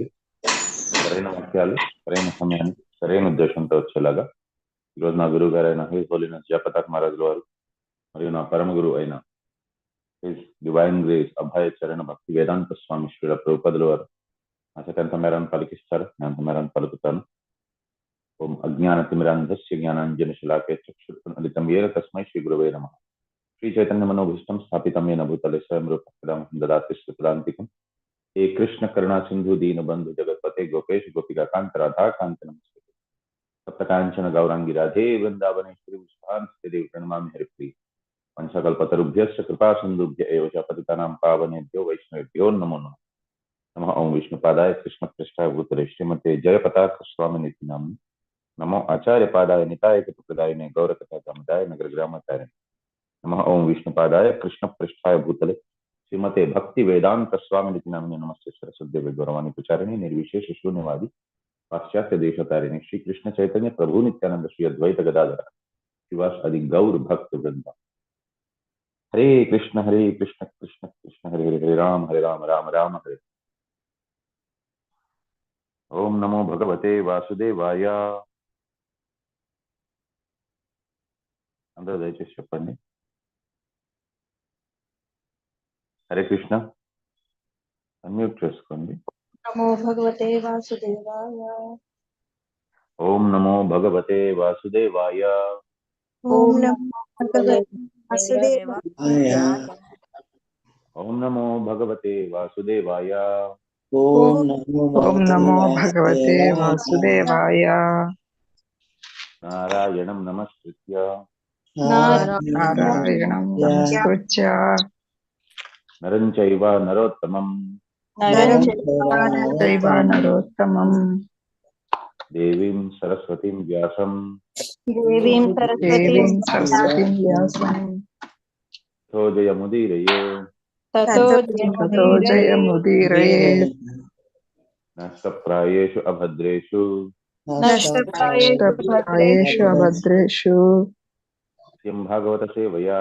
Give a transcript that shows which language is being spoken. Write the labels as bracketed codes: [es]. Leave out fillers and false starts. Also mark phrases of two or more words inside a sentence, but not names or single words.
[te] సరైన వాక్యాలు సరైన సమయానికి సరైన ఉద్దేశంతో వచ్చేలాగా ఈరోజు నా గురువు గారైన [en] His Holiness [te] జయప్రతాప్ మహారాజుల వారు మరియు నా పరమ గురువు అయిన [en] His Divine Grace [te] అభయ చరణ భక్తి వేదాంత స్వామి శ్రీల ప్రభుపదుల వారు అసకెంత మేరాన్ని పలికిస్తారు, నేను అంత మేరాన్ని పలుకుతాను. [sa] ఓం అజ్ఞాన తిమిరాంధస్య జ్ఞానాంజన శిలాకే చక్షుర్ఫలితం ఏన తస్మై శ్రీ గురవే నమః. శ్రీ చైతన్య మనోభీష్టం స్థాపితం येन भूतले स्वयं रूपं ददाति श्रीपदान्तिकं. हे कृष्ण करुणा सिंधु दीन बंधु जगतपते गोपेश गोपिका कांत राधा कांत नमस्ते. सप्तकांचन गौरांगी राधे वृंदावनेश्वरी पुष्पांजलि देवी प्रणमामि हरिप्रिय. पंचकल्पतरुभ्यश्च कृपा सिन्धुभ्य एव च पतितानां पावनेभ्यो वैष्णवेभ्यो नमो नमः. नमः ओं विष्णुपादाय कृष्णपृष्ठाय भूतले श्रीमते जयपताक स्वामिनिति नाम्नि. नमो आचार्यपादाय निताय कृतप्रदायिने गौरकथादाय नगरग्रामचारिणे. नमः ओं विष्णुपादाय कृष्णपृष्ठाय भूतले श्रीमते भक्ति वेदांत स्वामिनिति नाम्ने. नमस्ते सरस्वती गौरवाणी प्रचारिणी निर्विशेष शून्यवादी पाश्चात्य देशतारिणी श्री कृष्ण चैतन्य प्रभु नित्यानंद श्री अद्वैत गदाधर शिवास आदि गौर भक्त वृंद. हरे कृष्ण कृष्ण कृष्ण हरे हरे, हरे राम राम राम हरे. ओम नमो भगवते वासुदेवाय. [te] అందరూ దయచేసి చెప్పండి. హరే కృష్ణ అన్మ్యూట్ చేసుకోండి. [sa] నమో భగవతే వాసుదేవాయ. ఓం నమో భగవతే వాసుదేవాయ. ఓం నమో భగవతే వాసుదేవాయ. ఓం నమో భగవతే వాసుదేవాయ. ఓం నమో భగవతే వాసుదేవాయ. నారాయణం నమస్కృత్య నారాయణం నమస్కృత్య నరం చైవ నరోత్తమం నరోత్తమం దేవీం సరస్వతీం వ్యాసం సరస్వతీం వ్యాసం తో జయముదీరయే తతో జయముదీరయేత్. నష్టప్రాయేషు అభద్రేషు నష్టప్రాయేషు అభద్రేషు నిత్యం భాగవత సేవయా